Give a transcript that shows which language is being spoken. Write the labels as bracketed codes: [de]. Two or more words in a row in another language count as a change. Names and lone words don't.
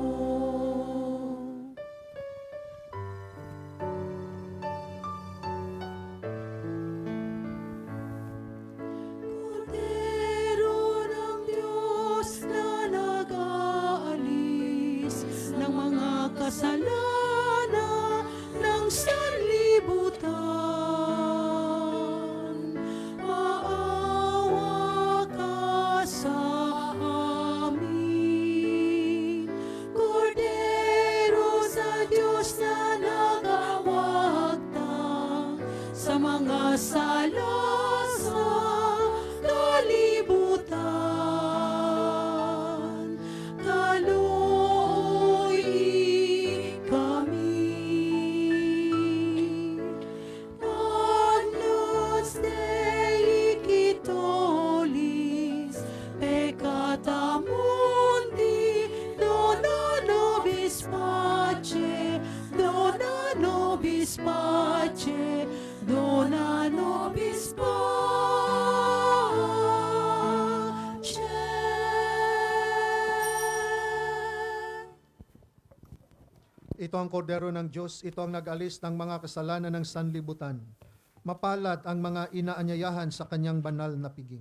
[tl] Kordero ng Diyos na nag-aalis ng mga kasalanan ng sanlibutan, maawa ka sa amin. [ceb] Kordero sa Diyos na nagawagtang sa mga sala sa kalibutan, kaluoy kami. [la] Agnus Dei Quitolis, peccata mundi, dona nobis pace, dona nobis pace, dona nobis pace. [tl] Ito ang kordero ng Diyos, ito ang nag-alis ng mga kasalanan ng sanlibutan. Mapalad ang mga inaanyayahan sa kanyang banal na piging.